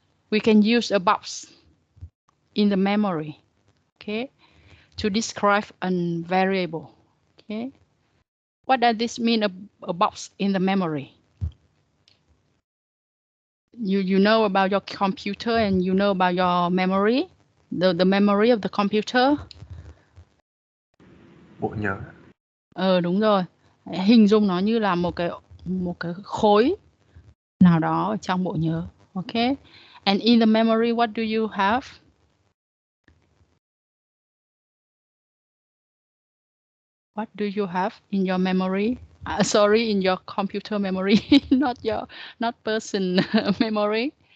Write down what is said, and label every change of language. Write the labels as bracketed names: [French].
[English] We can use a box in the memory, okay, to describe a variable. Okay, what does this mean? A box in the memory. You know about your computer, and you know about your memory, the memory of the computer. [Vietnamese] Bộ nhớ. Đúng rồi. Hình dung nó như là một cái khối nào đó ở trong bộ nhớ. [English] Okay. And in the memory, what do you have? What do you have in your memory? Sorry, in your computer memory, not person memory.